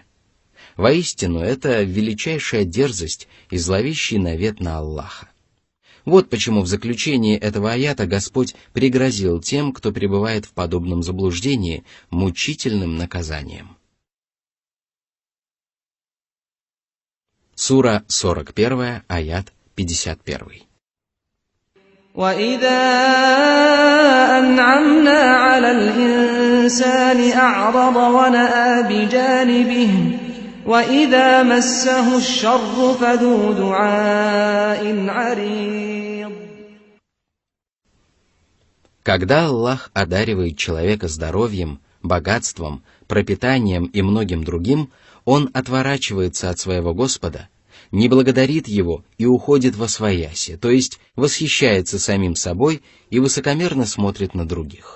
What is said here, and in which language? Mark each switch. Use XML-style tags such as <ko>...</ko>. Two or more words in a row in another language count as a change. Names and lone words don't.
<ru>Воистину, это величайшая дерзость и зловещий навет на Аллаха. Вот почему в заключении этого аята Господь пригрозил тем, кто пребывает в подобном заблуждении, мучительным наказанием. Сура 41, аят 51.</ru> <ar>وإذا أنعمنا على الإنسان أعرض ونأى بجانبه وإذا مسه الشر فذو دعاء عريض.</ar> <ru>Когда Аллах одаривает человека здоровьем, богатством, пропитанием и многим другим, он отворачивается от своего Господа, не благодарит его и уходит восвояси, то есть восхищается самим собой и высокомерно смотрит на других.</ru>